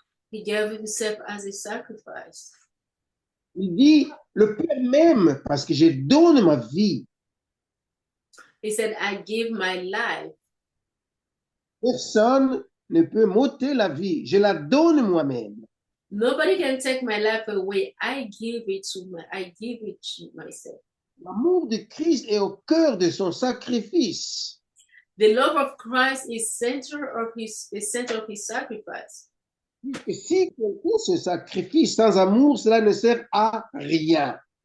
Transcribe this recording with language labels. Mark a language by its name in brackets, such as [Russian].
[English] He gave himself as a sacrifice. [French] Il dit, le Père m'aime parce que je donne ma vie. [English] He said, I give my life. [French] Personne ne peut m'ôter la vie. Je la donne moi-même. [English] Nobody can take my life away. I give it to myself. [French] L'amour de Christ est au cœur de son sacrifice. [English] The love of Christ is the center of his sacrifice. [French] Et si quelqu'un se sacrifie sans amour, cela ne sert à rien.